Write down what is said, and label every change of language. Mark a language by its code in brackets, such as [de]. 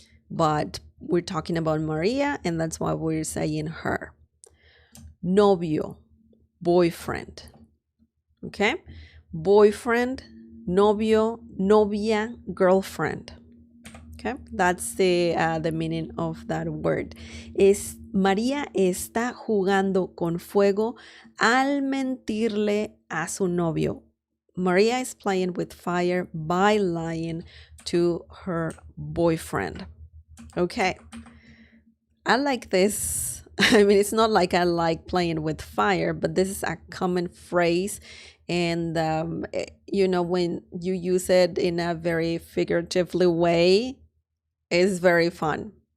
[en] But we're talking about Maria, and that's why we're saying her. Novio, boyfriend. Okay? Boyfriend, novio, novia, girlfriend. Okay? That's the meaning of that word. [es] María está jugando con fuego al mentirle a su novio. [en] Maria is playing with fire by lying to her boyfriend. Okay. I like this. I mean, it's not like I like playing with fire, but this is a common phrase. And, when you use it in a very figuratively way, it's very fun.